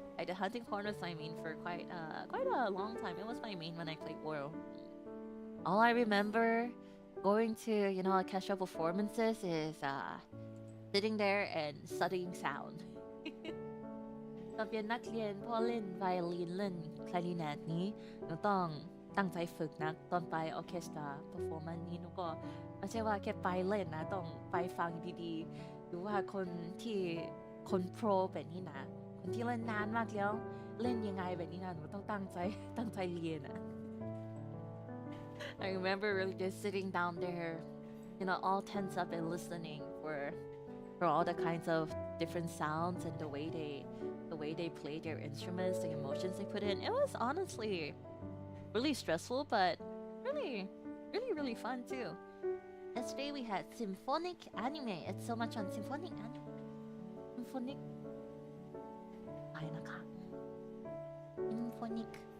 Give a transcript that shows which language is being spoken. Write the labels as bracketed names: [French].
[English] I did Hunting Horn was my main for quite a long time. It was my main when I played World. All I remember going to orchestra performances is sitting there and studying sound. [Thai] ตอนเป็นนักเรียนพ่อเล่นไวโอลินเล่นคลาริเนตนี้หนูต้องตั้งใจฝึกนะตอนไปออร์เคสตราเพอร์ฟอร์แมนซ์นี้หนูก็ไม่ใช่ว่าแค่ไปเล่นนะต้องไปฟังดีๆดูว่าคนโปรแบบนี้นะ ที่เล่นนานมากแล้วเล่นยังไงแบบนี้นะหนูต้องตั้งใจเรียนนะ [English] I remember really just sitting down there all tense up and listening for all the kinds of different sounds and the way they play their instruments, the emotions they put in. It was honestly really stressful but really fun too. Yesterday we had symphonic anime. It's so much on symphonic [Thai] อะไรนะคะ [English] Symphonic